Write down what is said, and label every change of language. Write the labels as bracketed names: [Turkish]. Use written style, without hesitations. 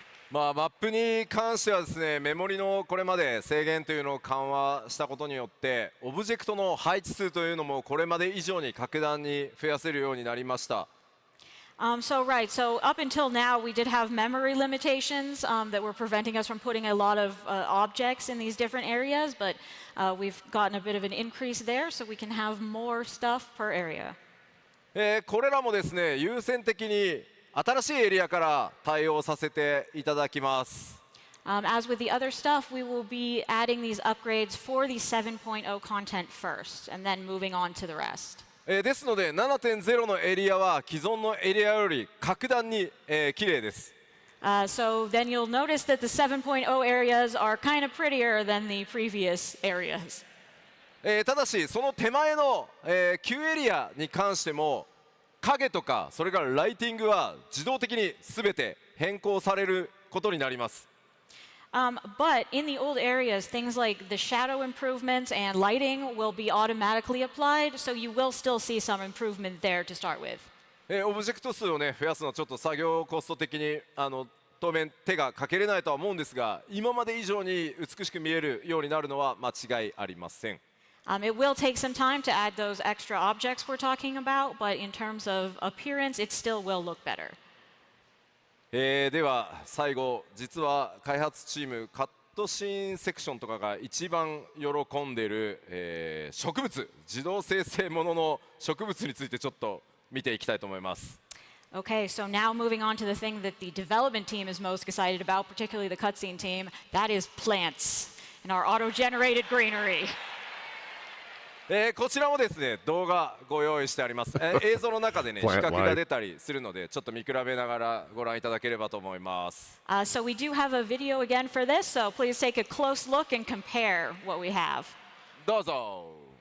[Japanese] マップに関してはですね、メモリのこれまで制限というのを緩和したことによって、オブジェクトの配置数というのもこれまで以上に格段に増やせるようになりました。 [English] So up until now, we did have memory limitations that were preventing us from putting a lot of objects in these different areas, but we've gotten a bit of an increase there, so we can have more stuff per area. [Japanese] これらもですね、優先的に新しいエリアから対応させていただきます。 [English] As with the other stuff, we will be adding these upgrades for the 7.0 content first, and then moving on to the rest. [Japanese] ですので 7.0 のエリアは既存のエリアより格段に綺麗です。 [English] So then you'll notice that the 7.0 areas are kind of prettier than the previous areas. [Japanese] ただしその手前の旧エリアに関しても影とかそれからライティングは自動的に全て変更されることになります。 [English] But in the old areas, things like the shadow improvements and lighting will be automatically applied, so you will still see some improvement there to start with. [Japanese] オブジェクト数をね増やすのはちょっと作業コスト的に当面手がかけれないとは思うんですが、今まで以上に美しく見えるようになるのは間違いありません。 [English] It will take some time to add those extra objects we're talking about, but in terms of appearance, it still will look better. [Japanese] では最後、実は開発チームカットシーンセクションとかが一番喜んでいる、植物、自動生成ものの植物についてちょっと見ていきたいと思います。 [English] Okay, so now moving on to the thing that the development team is most excited about, particularly the cutscene team, that is plants and our auto-generated greenery. [Japanese] こちらもですね動画ご用意してあります。映像の中でね比較が出たりするのでちょっと見比べながらご覧いただければと思います。 [English] So we do have a video again for this, so please take a close look and compare what we have. [Japanese] どうぞ。